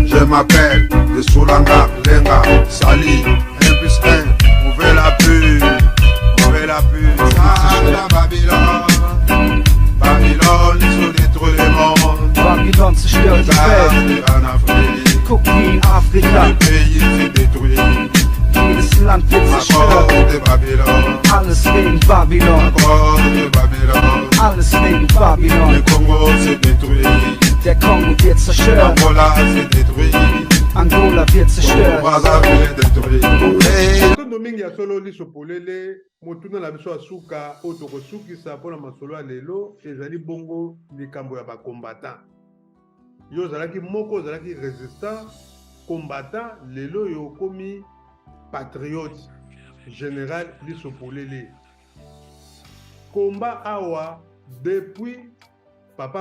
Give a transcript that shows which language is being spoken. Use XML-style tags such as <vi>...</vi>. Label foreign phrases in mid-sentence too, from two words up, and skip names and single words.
<fr>m'appelle de Solanga, Lenga, Sali, 1 plus 1, ouvrez la pub, ouvrez la pub. Ça, la Babylone, Babylone, ils ont détruit le monde.</fr> <de>Babylone zerstört die Welt.</de> <fr>En Afrique,</fr> <de>Guck wie in Afrika,</de> <fr>le pays s'est détruit.</fr> <de>jedes Land wird</de> <fr>À cause</fr> <de>zerstört.</de> <fr>de Babylone,</fr> <de>Alles wegen</de> <fr>à</fr> <de>Babylon,</de> <fr>cause de Babylone.</fr> <de>alles wegen Babylon.</de> <fr>Le Congo s'est détruit,</fr> <de>Der Kongo wird zerstört,</de> <fr>Angola s'est détruit,</fr> <de>Angola wird zerstört.</de> <fr>Brazzaville est détruit. Hey.</fr> <ln>tondo mingi ya solo liso polele motuna na biso asuka oyo tokosukisa mpona masolo ya lelo ezali bongo likambo ya bakombatan yo ozalaki moko ozalaki</ln> <fr>résistant combattant</fr> <ln>lelo yo okomi</ln> <fr>patriote général</fr> <ln>liso polele komba awa depuis papa</ln>